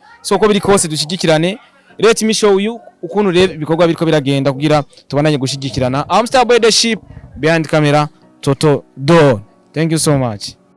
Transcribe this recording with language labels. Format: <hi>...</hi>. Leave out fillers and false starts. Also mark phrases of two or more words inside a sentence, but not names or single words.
<rn>So ko biri kose dushigikirane.</rn> <en>Let me show you</en> <rn>ukuntu rero ibikorwa biriko biragenda kugira tubandanye gushigikirana.</rn> <en>I'm Starboy the Sheep, behind camera Totodor. Thank you so much.</en>